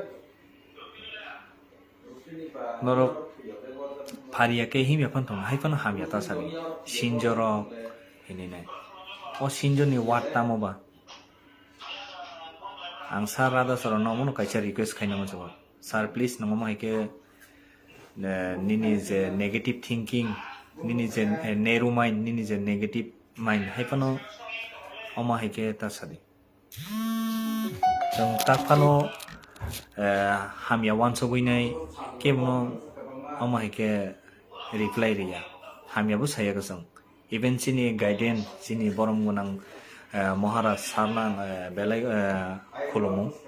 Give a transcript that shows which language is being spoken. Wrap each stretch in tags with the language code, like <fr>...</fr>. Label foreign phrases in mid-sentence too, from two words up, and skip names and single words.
<trp>norok faria ke himya phan thong hai phan hamya ta sari sinjoro hini nai o sinjoni wat tamo ba ang sar rada soro nomono kaisa request khaina mo jogo</trp> <en>sir please</en> <trp>namo mai ke nini je</trp> <en>negative thinking</en> <trp>nini je</trp> <en>narrow mind</en> <trp>nini je</trp> <en>negative mind</en> <trp>hai pano oma hai ke ta sari jong tak pano hamya wan so guinai kemno oma hai ke reply riya hamya bu saya ka jong even chini guidance chini borom gunang Maharaj sarnang belai kholomo</trp>